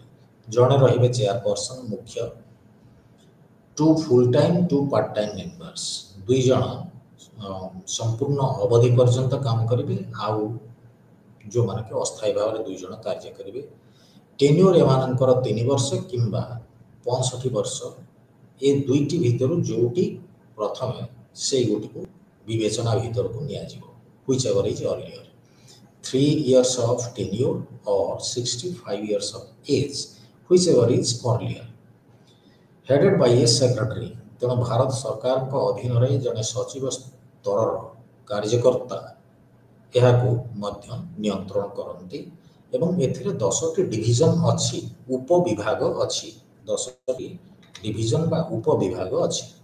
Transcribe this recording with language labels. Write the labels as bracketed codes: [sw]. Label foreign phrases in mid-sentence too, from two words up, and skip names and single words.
[or] ଜଣେ ରହିବେ ଚେୟାରପର୍ସନ ମୁଖ୍ୟ, 2 [en] full time 2 part time members, [or] 2 ଜଣ ସମ୍ପୂର୍ଣ୍ଣ ଅବଧି ପର୍ଯ୍ୟନ୍ତ କାମ କରିବେ ଆଉ ଯେଉଁମାନେ କି ଅସ୍ଥାୟୀ ଭାବରେ 2 ଜଣ କାର୍ଯ୍ୟ କରିବେ। ଟେନ୍ୟୁର ଏମାନଙ୍କର 3 ବର୍ଷ କିମ୍ବା 65 ବର୍ଷ, ଏ ଦୁଇଟି ଭିତରୁ ଯେଉଁଟି ପ୍ରଥମେ ସେଇଗୋଟିକୁ ବିବେଚନା ଭିତରକୁ ନିଆଯିବ, [en] which ever is earlier। 3 years of tenure or 65 years of age, whichever is earlier। headed by a secretary। [or] ତେଣୁ ଭାରତ ସରକାରଙ୍କ ଅଧୀନରେ ଜଣେ ସଚିବ ସ୍ତରର କାର୍ଯ୍ୟକର୍ତ୍ତା ଏହାକୁ ମଧ୍ୟ ନିୟନ୍ତ୍ରଣ କରନ୍ତି ଏବଂ ଏଥିରେ 10ଟି ଡିଭିଜନ ଅଛି, ଉପବିଭାଗ ଅଛି, 10ଟି ଡିଭିଜନ ବା ଉପବିଭାଗ ଅଛି।